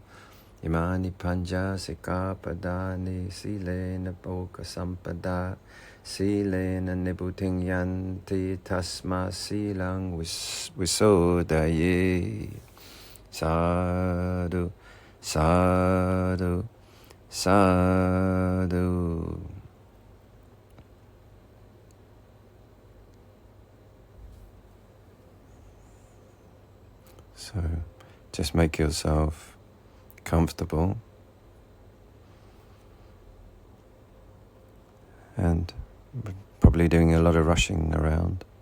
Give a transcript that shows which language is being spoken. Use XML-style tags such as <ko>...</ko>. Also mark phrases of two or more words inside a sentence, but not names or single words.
<pi>Imani panca sikkhapadani silena bhoga sampada. Silena nibbutiṃ yanti tasma silaṃ visodaye. Sadhu, sadhu, Sadhu.</pi> <en>So just make yourself comfortable and probably doing a lot of rushing around.</en>